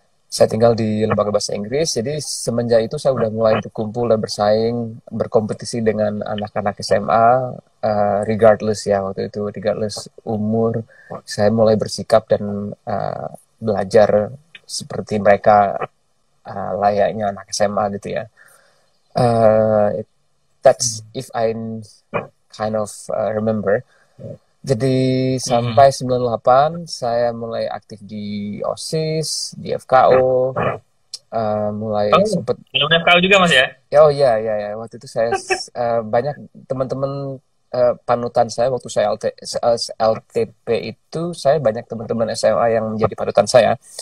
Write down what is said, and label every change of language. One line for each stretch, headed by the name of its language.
Indonesian: Saya tinggal di lembaga bahasa Inggris, jadi semenjak itu saya udah mulai berkumpul dan bersaing, berkompetisi dengan anak-anak SMA, regardless ya, waktu itu regardless umur. Saya mulai bersikap dan belajar seperti mereka, layaknya anak SMA gitu ya.
English: Uh, that's if I kind of remember.
Indonesian: Jadi Mhm. sampai 98 saya mulai aktif di OSIS, di FKO, mulai Oh, sempet. belum FKU juga, Mas ya? Oh iya iya ya, waktu itu saya banyak teman-teman, panutan saya waktu saya LTP itu, saya banyak teman-teman SMA yang menjadi panutan saya.